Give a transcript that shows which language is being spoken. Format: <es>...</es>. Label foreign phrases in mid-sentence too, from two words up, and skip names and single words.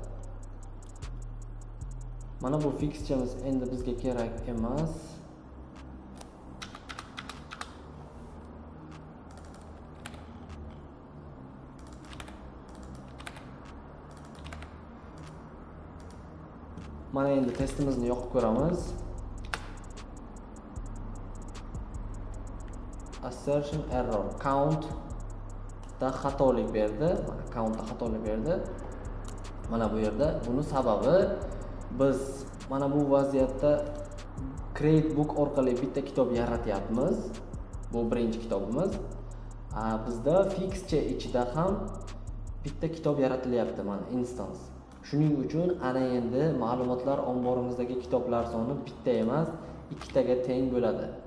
<uz>Mana bu fixchamiz endi bizga kerak emas. Mana endi testimizni yoqib ko'ramiz.</uz> <en>Assertion error</en> <uz>count da xatolik berdi. Mana count da xatolik berdi. Mana bu yerda buni sababi biz mana bu vaziyatda</uz> <en>create book</en> <uz>orqali bitta kitob yaratyapmiz. Bu birinchi kitobimiz. Bizda fixcha ichida ham bitta kitob yaratilyapti, mana instance. Shuning uchun ana endi ma'lumotlar omborimizdagi kitoblar soni bitta emas, ikkitaga teng bo'ladi.</uz>